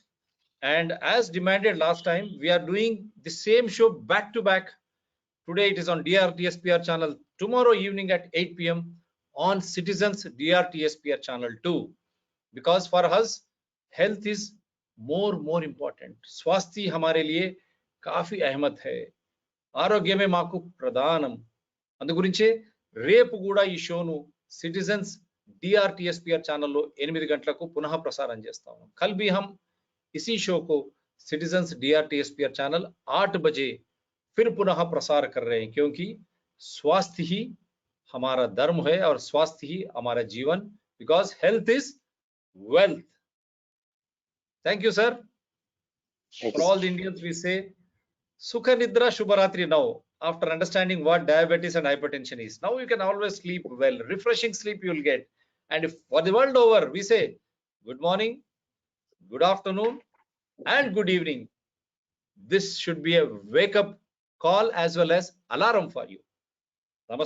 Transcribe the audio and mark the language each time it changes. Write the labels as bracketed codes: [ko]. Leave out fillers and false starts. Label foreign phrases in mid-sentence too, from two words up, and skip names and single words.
[en] And as demanded last time, we are doing the same show back to back. Today it is on DRTSPR channel. Tomorrow evening at 8 p.m. on Citizens DRTSPR channel 2. Because for us, health is more important. [hi] स्वास्थ्य हमारे लिए काफी अहमत है. [te] ఆరోగ్యమే మాకు ప్రధానం. అందుగురించే రేపు కూడా ఈ షోను సిటిజన్స్ DRTSPR ఛానల్లో 8 గంటలకు పునః ప్రసారం చేస్తాము. [hi] कल भी हम इसी शो को सिटीजन्स DRTSPR चैनल 8 बजे फिर पुनः प्रसार कर रहे हैं, क्योंकि स्वास्थ्य ही हमारा धर्म है और स्वास्थ्य ही हमारा जीवन, [en] because health is wealth. thank you sir. For all the Indians we say [te] సుఖ నిద్ర శుభరాత్రి [en] now. After understanding what diabetes and hypertension is, now you can always sleep well. Refreshing sleep you will get. And if for the world over we say good morning, good afternoon and good evening, this should be a wake up call as well as alarm for you.